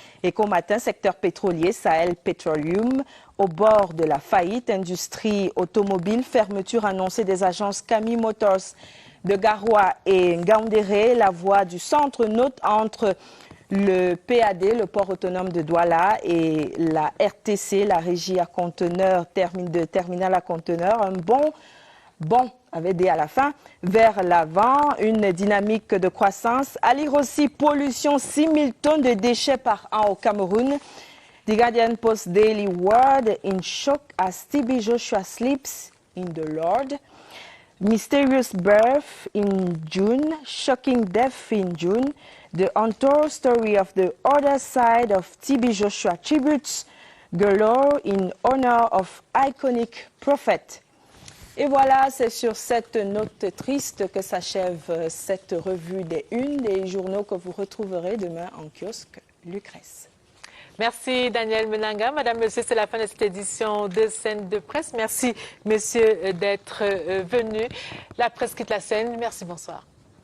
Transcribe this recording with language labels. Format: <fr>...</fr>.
<fr>Et qu'au matin, secteur pétrolier, Sahel Petroleum, au bord de la faillite, industrie automobile, fermeture annoncée des agences Camille Motors de Garoua et Ngaoundéré, la voie du centre note entre le PAD, le port autonome de Douala, et la RTC, la régie à conteneurs, terminal à conteneurs, un bon avec des à la fin, vers l'avant, une dynamique de croissance. À lire aussi, pollution, 6 000 tonnes de déchets par an au Cameroun.</fr> <en>The Guardian Post Daily World, in shock as TB Joshua sleeps in the Lord. Mysterious birth in June, shocking death in June, the untold story of the other side of TB Joshua tributes, galore in honor of iconic prophet.</en> <fr>Et voilà, c'est sur cette note triste que s'achève cette revue des unes des journaux que vous retrouverez demain en kiosque Lucrèce. Merci Daniel Menanga. Madame, Monsieur, c'est la fin de cette édition de Scène de Presse. Merci, Monsieur, d'être venu. La presse quitte la scène. Merci, bonsoir.</fr>